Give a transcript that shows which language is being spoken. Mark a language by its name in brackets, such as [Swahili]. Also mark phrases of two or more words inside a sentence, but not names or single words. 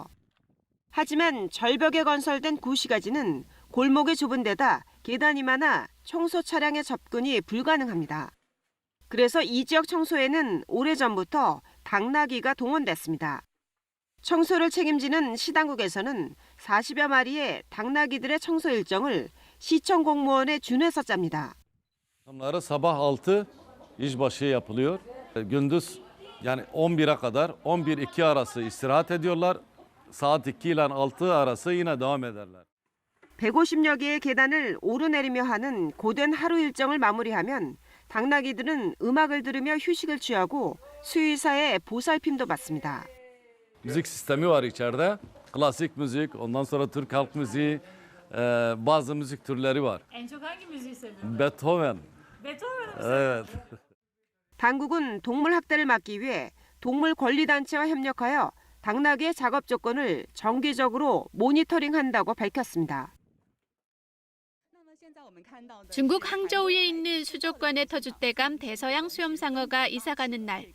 [Korean] 하지만 절벽에 건설된 구시가지는 골목이 좁은 데다 계단이 많아 청소 차량의 접근이 불가능합니다. 그래서 이 지역 청소에는 오래전부터 당나귀가 동원됐습니다. 청소를 책임지는 시당국에서는 40여 마리의 당나귀들의 청소 일정을 시청 공무원에 준해서 짭니다. [Turkish] Sabah 6 işbaşı yapılıyor. Gündüz yani 11'e kadar 11-2 arası istirahat ediyorlar. Saat 2 ile 6 arası yine devam ederler. [Korean] 150여 개의 계단을 오르내리며 하는 고된 하루 일정을 마무리하면 당나귀들은 음악을 들으며 휴식을 취하고 수의사의 보살핌도 받습니다. [Turkish] Müzik sistemi var içeride. Klasik müzik, ondan sonra Türk halk müziği, bazı müzik türleri var. En çok hangi müziği seviyorsun? Beethoven. Beethoven'ı Evet. [Korean] 당국은 동물 학대를 막기 위해 동물 권리 단체와 협력하여 당나귀의 작업 조건을 정기적으로 모니터링한다고 밝혔습니다. 중국 항저우에 있는 수족관의 터줏대감 대서양 수염상어가 이사가는 날.